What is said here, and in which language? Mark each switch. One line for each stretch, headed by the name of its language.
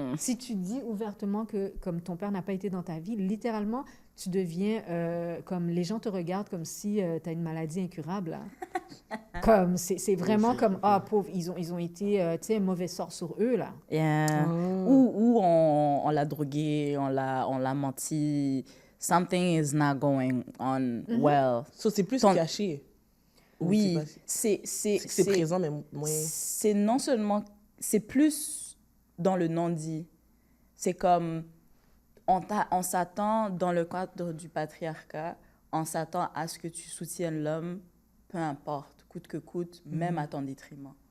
French: Si tu dis ouvertement que comme ton père n'a pas été dans ta vie, littéralement, tu deviens comme les gens te regardent comme si tu as une maladie incurable. Là. Comme c'est vraiment comme pauvre, ils ont été tu sais un mauvais sort sur eux là. Yeah. Ou on l'a drogué, on l'a menti.
English: Something is not going on well.
French: So, c'est plus caché. Oui, c'est présent mais moins. C'est non seulement, c'est plus dans le non-dit. C'est comme on s'attend dans le cadre du patriarcat, on s'attend à ce que tu soutiennes l'homme, peu importe, coûte que coûte, même à ton détriment.